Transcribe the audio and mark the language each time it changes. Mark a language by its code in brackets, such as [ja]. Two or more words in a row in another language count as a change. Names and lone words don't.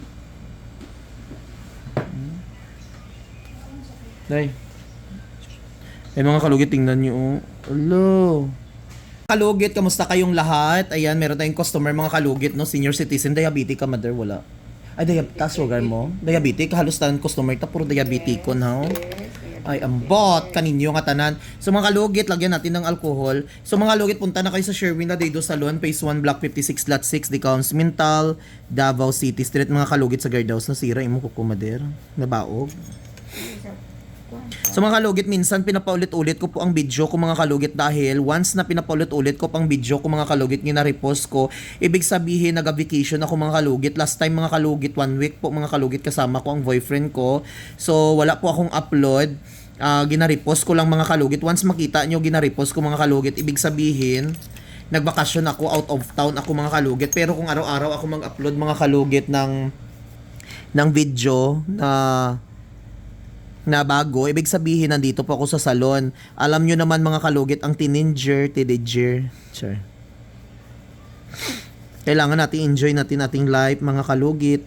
[tl] Nay. Ay mga kalugit, tingnan nyo oh. Hello. Kalugit, kamusta kayong lahat? Ayan, meron tayong customer mga kalugit, no? [en] Senior citizen, diabetic ka, mother, wala. [ceb] Ay, taas sugar mo? Diabetic, halos tanan customer ta, puro diabetic ko na, oh. Ay, ambot, kaninyo nga tanan. [tl] So mga kalugit, lagyan natin ng alcohol. So mga kalugit, punta na kayo sa Sherwin Ladrido Salon, Phase 1, Block 56, Lot 6, Decaus, Mintal, Davao City Street. [ceb] Mga kalugit sa guardhouse, nasira, imo kukumader, nabaog. [tl] So mga kalugit, minsan pinapaulit-ulit ko po ang video ko mga kalugit dahil once na pinapaulit-ulit ko pang video ko mga kalugit gina-repost ko, ibig sabihin nag-vacation ako mga kalugit. [en] Last time [tl] mga kalugit, 1 week po mga kalugit kasama ko ang boyfriend ko. So wala po akong upload. Gina-repost ko lang mga kalugit. Once makita nyo gina-repost ko mga kalugit, ibig sabihin nagbakasyon ako, [en] out of town [tl] ako mga kalugit. Pero kung araw-araw ako mag-upload mga kalugit ng video na bago, ibig sabihin nandito po ako sa salon. Alam nyo naman mga kalugit, ang teenager. Sure. Kailangan natin enjoy natin ating life mga kalugit.